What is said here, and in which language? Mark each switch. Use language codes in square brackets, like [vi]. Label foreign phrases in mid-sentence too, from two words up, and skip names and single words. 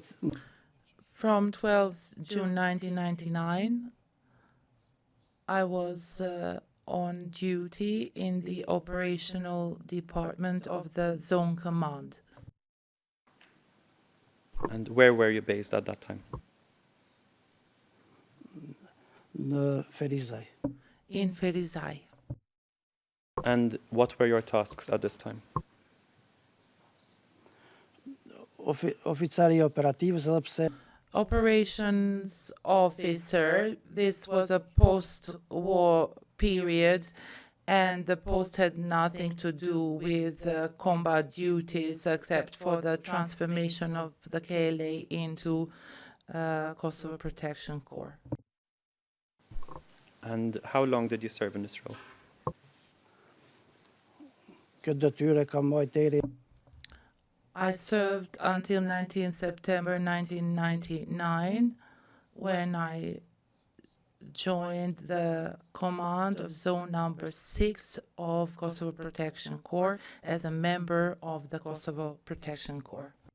[en] From 12 June 1999, I was on duty in the operational department of the Zone Command. And where were you based at that time? [sq] në Ferizaj. [en] In Ferizaj. And what were your tasks at this time? [sq] Oficari operativës edhe pse [en] Operations officer, this was a post-war period, and the post had nothing to do with combat duties except for the transformation of the KLA into Kosovo Protection Corps. And how long did you serve in this role? [sq] këtë detyre kam mbajtur deri [en] I served until 19 September 1999, when I joined the command of Zone Number 6 of Kosovo Protection Corps as a member of the Kosovo Protection Corps.